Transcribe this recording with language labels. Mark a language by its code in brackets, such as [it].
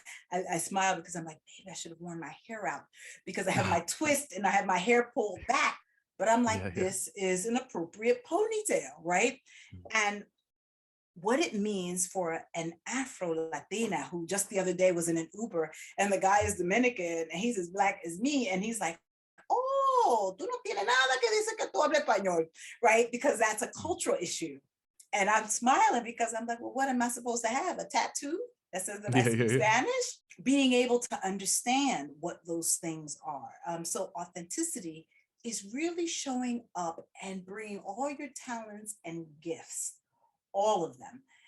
[en] I smile because I'm like, maybe I should have worn my hair out because I have my twist and I have my hair pulled back. But I'm like, this is an appropriate ponytail, right? And what it means for an Afro-Latina who just the other day was in an Uber and the guy is Dominican and he's as Black as me. And he's like, oh, [es] tú no tienes nada que dice que tú hablas español, right? [en] Because that's a cultural issue. And I'm smiling because I'm like, well, what am I supposed to have? A tattoo that says that I speak Spanish? Being able to understand what those things are. So authenticity is really showing up and bringing all your talents and gifts, all of them.